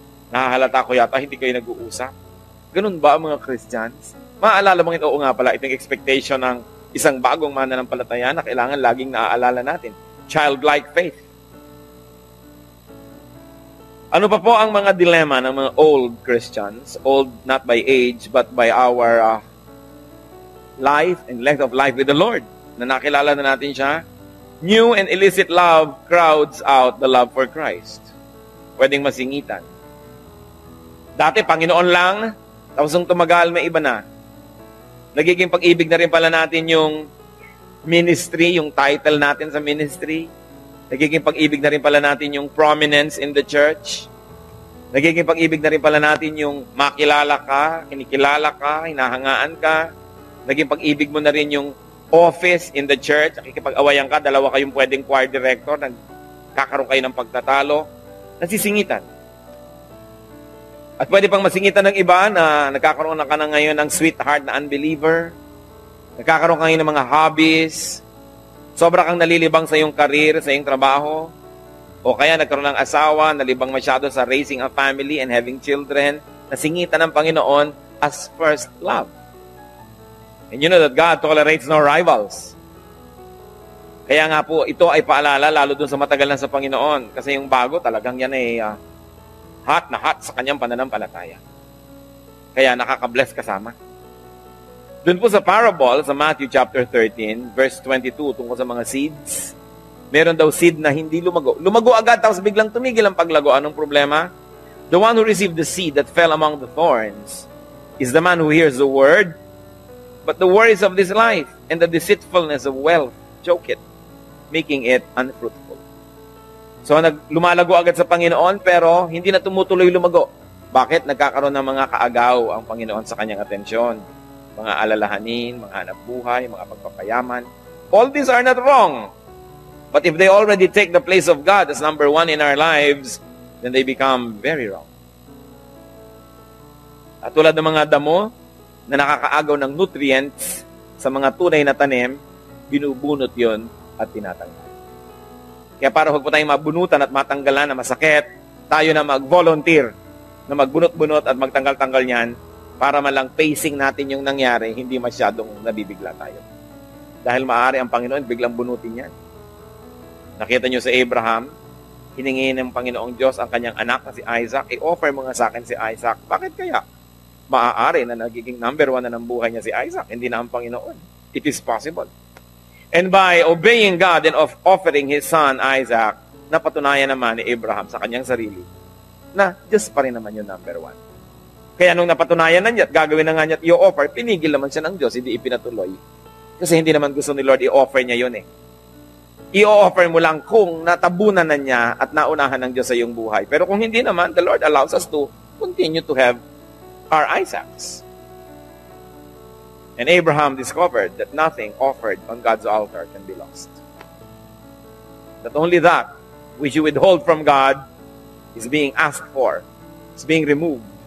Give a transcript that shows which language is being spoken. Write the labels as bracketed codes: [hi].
[tl] Nahahalata ko yata, hindi kayo nag-uusap. Ganun ba ang mga Christians? Maaalala mo ito, oo nga pala, itong expectation ng isang bagong mananampalataya na kailangan laging naaalala natin. [en] Childlike faith. [tl] Ano pa po ang mga dilemma ng mga old Christians? [en] Old not by age, but by our life and length of life with the Lord. [tl] Na nakilala na natin siya. [en] New and illicit love crowds out the love for Christ. [tl] Pwedeng masingitan. Dati, Panginoon lang, tapos nung tumagal, may iba na. Nagiging pag-ibig na rin pala natin yung ministry, yung title natin sa ministry. Nagiging pag-ibig na rin pala natin yung [en] prominence in the church. [tl] Nagiging pag-ibig na rin pala natin yung makilala ka, kinikilala ka, hinahangaan ka. Naging pag-ibig mo na rin yung [en] office in the church. [tl] Nakikipag-awayan ka, dalawa kayong pwedeng choir director, nagkakaroon kayo ng pagtatalo. Nasisingitan. At pwede pang masingitan ng iba na nagkakaroon na ka na ngayon ng sweetheart na unbeliever. Nagkakaroon ka ngayon ng mga hobbies. Sobra kang nalilibang sa iyong career, sa iyong trabaho. O kaya nagkaroon ng asawa, nalibang masyado sa [en] raising a family and having children. [tl] Nasingitan ng Panginoon [en] as first love. And you know that God tolerates no rivals. [tl] Kaya nga po, ito ay paalala lalo dun sa matagal na sa Panginoon. Kasi yung bago talagang yan ay hot na hot sa kanyang pananampalataya. Kaya nakaka-bless kasama. Doon po sa parable, sa Matthew chapter 13, verse 22, tungkol sa mga seeds, meron daw seed na hindi lumago. Lumago agad, tapos biglang tumigil ang paglago. Anong problema? [en] The one who received the seed that fell among the thorns is the man who hears the word, but the worries of this life and the deceitfulness of wealth choke it, making it unfruitful. [tl] So, lumalago agad sa Panginoon, pero hindi na tumutuloy lumago. Bakit? Nagkakaroon ng mga kaagaw ang Panginoon sa kanyang atensyon. Mga alalahanin, mga hanap buhay, mga pagpapayaman. [en] All these are not wrong. But if they already take the place of God as number one in our lives, then they become very wrong. [tl] At tulad ng mga damo na nakakaagaw ng nutrients sa mga tunay na tanim, binubunot yon at tinatanggal. Kaya para huwag po tayong mabunutan at matanggalan na masakit, tayo na mag-volunteer, na magbunot-bunot at magtanggal-tanggal niyan para malang pacing natin yung nangyari, hindi masyadong nabibigla tayo. Dahil maaari ang Panginoon, biglang bunutin yan. Nakita nyo sa Abraham, hiningi ng Panginoong Diyos ang kanyang anak na si Isaac, i-offer mo nga sa akin si Isaac. Bakit kaya? Maaari na nagiging number one na ng buhay niya si Isaac, hindi na ang Panginoon. [en] It is possible. And by obeying God and offering his son Isaac, [tl] napatunayan naman ni Abraham sa kanyang sarili na Diyos pa rin naman yung number one. Kaya nung napatunayan na niya at gagawin na nga niya at i-offer, pinigil naman siya ng Diyos, hindi ipinatuloy. Kasi hindi naman gusto ni Lord i-offer niya yun eh. I-offer mo lang kung natabunan na niya at naunahan ng Diyos sa iyong buhay. Pero kung hindi naman, [en] the Lord allows us to continue to have our Isaacs. And Abraham discovered that nothing offered on God's altar can be lost. That only that which you withhold from God is being asked for. It's being removed.